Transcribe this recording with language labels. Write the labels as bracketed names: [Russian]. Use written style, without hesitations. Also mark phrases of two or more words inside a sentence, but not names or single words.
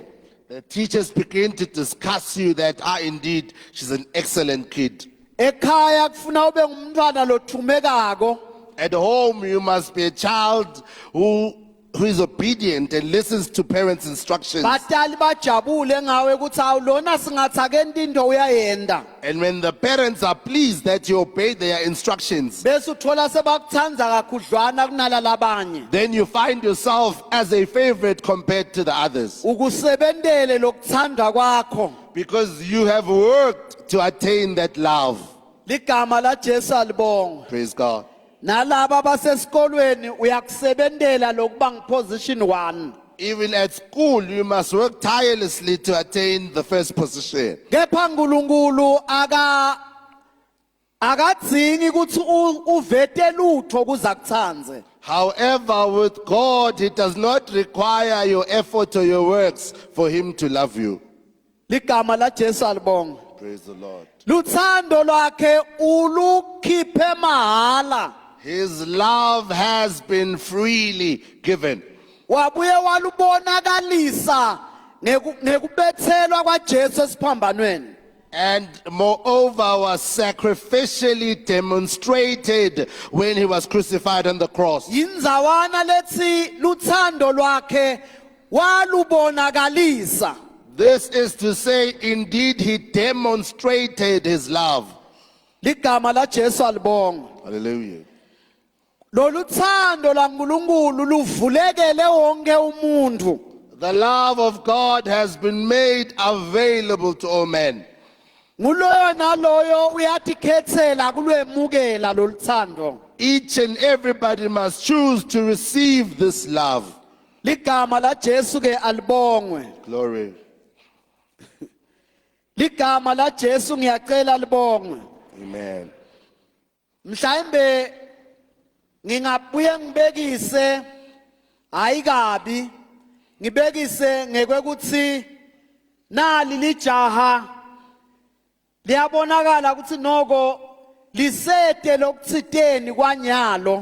[English] The teachers begin to discuss you that, indeed, she's an excellent kid. [Swati] Ekhaya kufuna ube ngumntwana lothumekako. [English] At home, you must be a child who is obedient and listens to parents' instructions. [Swati] Batali bajabule ngawe ukuthi awulona singathi akenti into uyayenda. [English] And when the parents are pleased that you obey their instructions, [Swati] Bese uthola sebakuthandza kakhudlwana kunala labanye. [English] then you find yourself as a favorite compared to the others. [Swati] Ukusebentele lokuthandwa kwakho. [English] Because you have worked to attain that love. [Swati] Ligama la Jesu alibonga. [English] Praise God. [Swati] Nalaba basesikolweni uyakusebentela lokuba ngiposition 1. [English] Even at school, you must work tirelessly to attain the first position. [Swati] Kepha uNkulunkulu akadzingi ukuthi uvete lutho kuza kuthandze. [English] However, with God, He does not require your effort or your works for Him to love you. [Swati] Ligama la Jesu alibonga. [English] Praise the Lord. [Swati] Luthando lwakhe ulukhiphe mahala. [English] His love has been freely given. [Swati] Wabuye walubonakalisa ngekubethelwa kwaJesu esiphambanweni. [English] And moreover, was sacrificially demonstrated when He was crucified on the cross. [Swati] Yinzawana lethi luthando lwakhe walubonakalisa. [English] This is to say, indeed, He demonstrated His love. [Swati] Ligama la Jesu alibonga. [English] Hallelujah. [Swati] Lolu thando laNkulunkulu luvulekele wonke umuntu. [English] The love of God has been made available to all men. [Swati] Nguloyo naloyo uyatikhethela kulwemukela lolu thando. [English] Each and everybody must choose to receive this love. [Swati] Ligama la Jesu ke alibongwe. [English] Glory. [Swati] Ligama la Jesu ngiyacela libongwe. Amen. Mhlawumbe ngingabuye ngibekise hayi kabi ngibekise ngekwekuthi nali lijaha liyabonakala ukuthi noko lisete lokuthiteni kwanyalo.